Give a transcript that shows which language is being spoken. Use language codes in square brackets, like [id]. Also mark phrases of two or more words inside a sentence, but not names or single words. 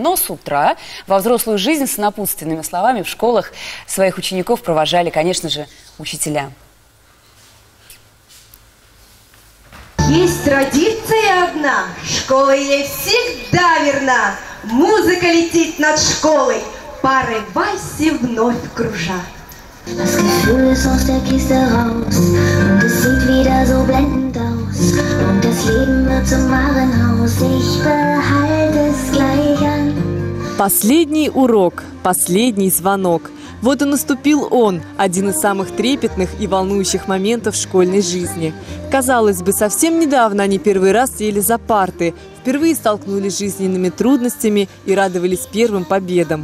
[ru] Но с утра во взрослую жизнь с напутственными словами в школах своих учеников провожали, конечно же, учителя. Есть традиция одна, школа ей всегда верна. Музыка летит над школой, пары вальсе вновь кружат. [de] Das Gefühl ist aus der Kiste raus und es sieht wieder so blendend aus und das Leben wird zum Warenhaus, ich behalte es gleich an. [ru] Последний урок, последний звонок. Вот и наступил он, один из самых трепетных и волнующих моментов школьной жизни. Казалось бы, совсем недавно они первый раз сели за парты, впервые столкнулись с жизненными трудностями и радовались первым победам.